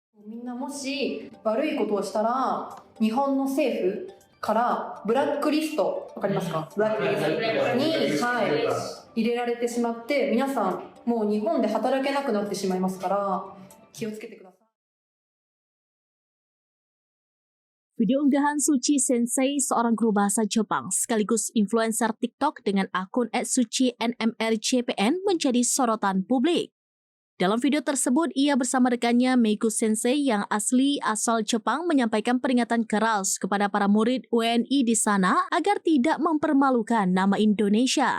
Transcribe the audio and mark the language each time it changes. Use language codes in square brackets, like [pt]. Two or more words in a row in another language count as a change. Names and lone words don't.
[ja] みんなもし悪いことをしたら日本の政府からブラックリスト、わかりますか？ブラックリストに、入れられてしまって、皆さんもう日本で働けなくなってしまいますから気をつけてください。 [id] Video unggahan Suci Sensei, seorang guru bahasa Jepang sekaligus influencer TikTok dengan akun @sucinmrjpn menjadi sorotan publik. Dalam video tersebut, ia bersama rekannya Meiku Sensei yang asal Jepang menyampaikan peringatan keras kepada para murid WNI di sana agar tidak mempermalukan nama Indonesia.